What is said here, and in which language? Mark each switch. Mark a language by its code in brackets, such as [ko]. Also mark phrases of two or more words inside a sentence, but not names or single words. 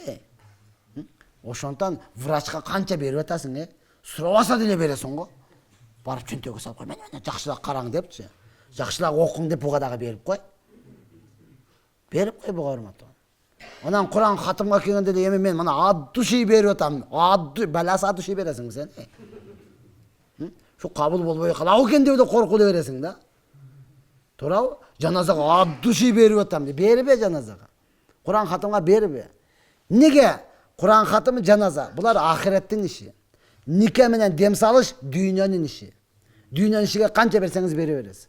[ky] Ошондон врачка канча берип атасың, сурабаса деле бересиң го. Барып чөнтөгө салып кой, мен жакшылап караң депчи. Жакшылап окуң деп буга дагы берип кой. Берип кой буга урматтуу. Анан Куран хатымга келгенде эле эми мен мына ад души берип атам. Баласы ад души бересиң сен. Şu kabul bolбой калабы экен деп эле коркуп бересиң да. Туурабы? Жаназага ад души берип атам деп бербе жаназага. Куран хатымга бербе. Неге? Куран хатымы жаназа. Булар ахиреттин иши. Нике менен дем салыш дүйнөнүн иши. Дүйнөнүн ишиге канча берсеңиз бере бересиз.